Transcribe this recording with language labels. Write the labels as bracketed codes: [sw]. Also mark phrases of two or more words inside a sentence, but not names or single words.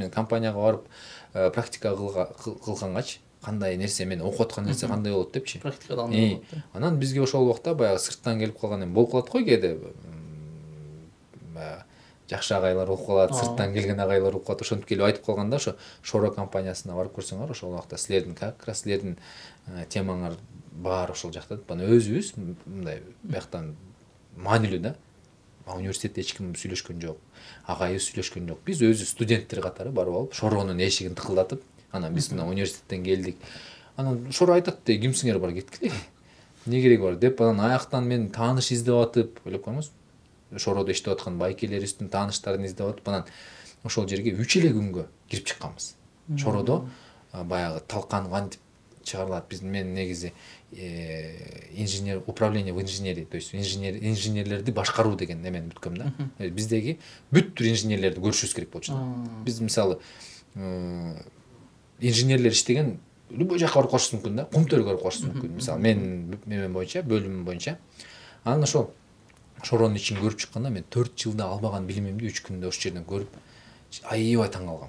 [ky] Мен компанияга барып практика кылгангачы кандай нерсе, мен окуп аткан нерсе кандай болот депчи. Практикада андай болот да. Анан бизге ошол убакта баягы сырттан келип калган эми болуп калат го кээде. Жакшы агайлар болуп калат, сырттан келген агайлар болуп калат. Ошентип келип айтып калганда, ошо Шоро компаниясына барып көрсөңөр, ошол убакта силердин [ru] как раз [ky] силердин темаңар бар ошол жакта. Бана өзүбүз мындай бияктан маанилүү да. Университетте эч ким сүйлөшкөн жок, агайыбыз сүйлөшкөн жок. Биз өзү студенттер катары барып алып, Шоронун эшигин тыкылдатып, анан биз мына университеттен келдик. Анан Шоро айтат да, кимсиңер бар кеткиле. Эмне кереги бар деп, анан аяктан мен тааныш издеп атып, ойлоп көрүңүз. Шоrodо иштеп аткан байкелерибиздин тааныштарын издеп атып, анан ошол жерге 3 эле күнгө кирип чыкканбыз. Шоrodо баягы талкан кантип чыгарылат. Мен негизи инженер, [ru] управление в инженерии, то есть [ky] инженерлерди башкаруу деген немени бүткөм да. Биздеги бүт түр инженерлерди көрүшүбүз керек болчу да. Биз мисалы инженерлер иштеген любой жака барып калышыбыз мүмкүн да. Кумтөргө барып калышыбыз мүмкүн. Мисалы мен боюнча, бөлүмүм боюнча. Анан ошол шоронун ичин көрүп чыкканда мен 4 жылда албаган билимимди 3 күндө ошол жерден көрүп аябай таң калгам.